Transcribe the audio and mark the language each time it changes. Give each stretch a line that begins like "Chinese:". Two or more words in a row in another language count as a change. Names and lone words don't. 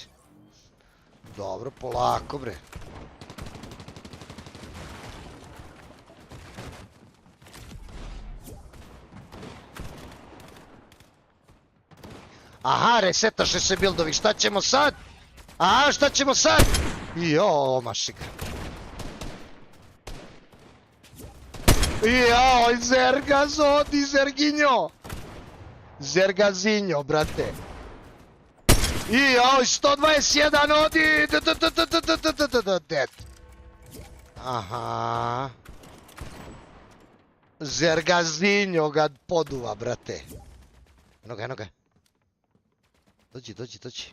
Serbian: Dobro, polako, bre. Aha, resetaše se buildovi, šta ćemo sad? Šta ćemo sad? Jo, mašika. Jo, zergazodi, zerginjo. Zergazinjo, brate. Jo, 121 odi. Dead. Aha. Zergazinjo ga poduva, brate. Eno ga. Dođi.